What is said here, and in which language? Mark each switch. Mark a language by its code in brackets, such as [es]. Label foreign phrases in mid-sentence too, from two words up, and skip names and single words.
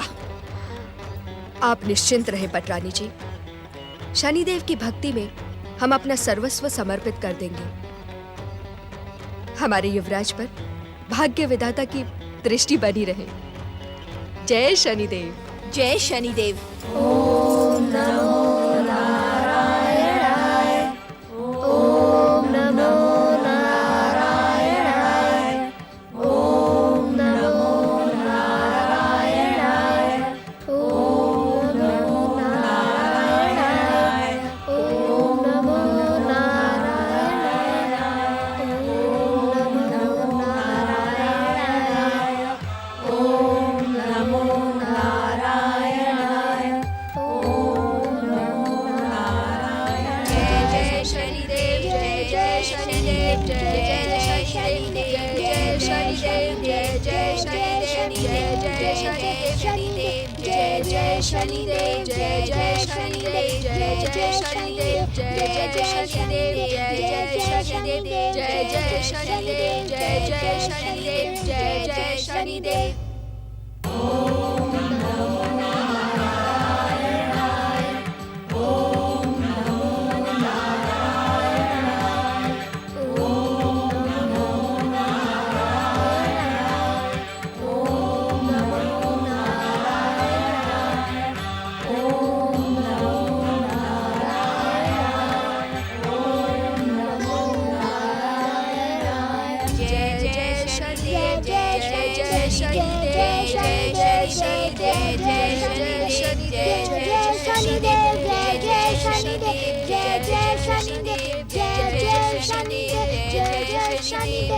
[hi] आप निश्चिंत रहे पटरानी जी, शनिदेव की भक्ति में हम अपना सर्वस्व समर्पित कर देंगे। हमारे युवराज पर भाग्य विधाता की दृष्टि बनी रहे। जय शनिदेव। जय शनिदेव। [sa] ओम नमो नारायणाय। ओम नमो नारायणाय। ओम नमो नारायणाय। ओम नमो नारायणाय। ओम नमो नारायणाय। ओम नमो नारायणाय। ओम नमो नारायणाय। ओम नमो नारायणाय। [hi] जय जय शनिदेव। जय जय शनिदेव। जय जय शनिदेव। जय शनिदेव। जय जय शनिदेव। जय जय शनिदेव। जय जय शनिदेव। जय जय शनिदेव। जय जय शनिदेव। जय जय शनिदेव। जय जय शनिदेव। जय जय शनिदेव। जय जय शनिदेव। जय जय शनिदेव। [sa] ओम नमो नारायणाय। ओम नमो नारायणाय। ओम नमो नारायणाय। ओम नमो नारायणाय। ओम नमो नारायणाय। ओम नमो नारायणाय। [hi] जय जय शनिदेव। जय जय शनिदेव। जय जय शनिदेव। जय जय शनिदेव। जय शनिदेव। जय जय शनिदेव। जय जय शनिदेव। जय जय शनिदेव। जय जय शनिदेव।